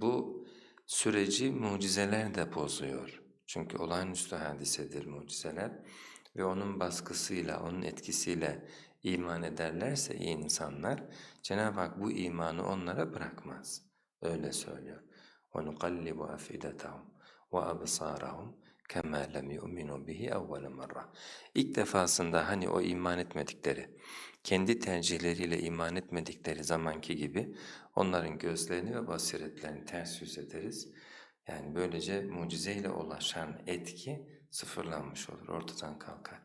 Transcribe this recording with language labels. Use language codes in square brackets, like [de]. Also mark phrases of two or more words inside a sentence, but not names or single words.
[tr] Bu süreci mucizeler de bozuyor. Çünkü olağanüstü hadisedir mucizeler ve onun baskısıyla, onun etkisiyle iman ederlerse iyi insanlar, Cenab-ı Hak bu imanı onlara bırakmaz. Öyle söylüyor. [ar] وَنُقَلِّبُ أَفْئِدَتَهُمْ وَأَبْصَارَهُمْ كَمَا لَمْ يُؤْمِنُوا بِهِ أَوَّلَ مَرَّةٍ. [tr] İlk defasında hani o iman etmedikleri, kendi tercihleriyle iman etmedikleri zamanki gibi onların gözlerini ve basiretlerini ters yüz ederiz. Yani böylece mucizeyle ulaşan etki sıfırlanmış olur, ortadan kalkar.